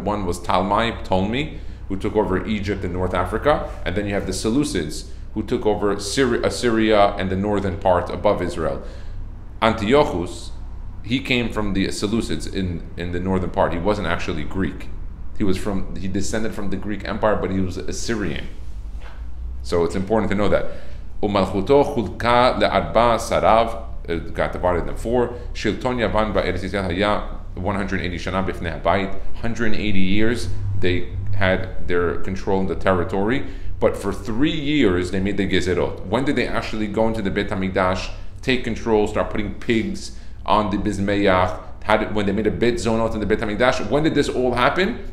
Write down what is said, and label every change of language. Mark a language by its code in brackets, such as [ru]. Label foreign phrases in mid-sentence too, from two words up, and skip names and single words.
[en] One was Ptolemy, who took over Egypt and North Africa, and then you have the Seleucids, who took over Assyria and the northern part above Israel. Antiochus, he came from the Seleucids in the northern part. He wasn't actually Greek. He descended from the Greek Empire, but he was Assyrian. So it's important to know that. [he] ומלכותו חולקה לארבע שריו, [en] got divided into 4. [he] שלטון יוון בארץ ישראל היה 180 שנה בפני הבית. [en] 180 years they had their control in the territory, but for 3 years they made the gezerot. When did they actually go into the Beit HaMikdash, take control, start putting pigs on the Bizmeyach? When they made a bit zonot in the Beit HaMikdash? When did this all happen?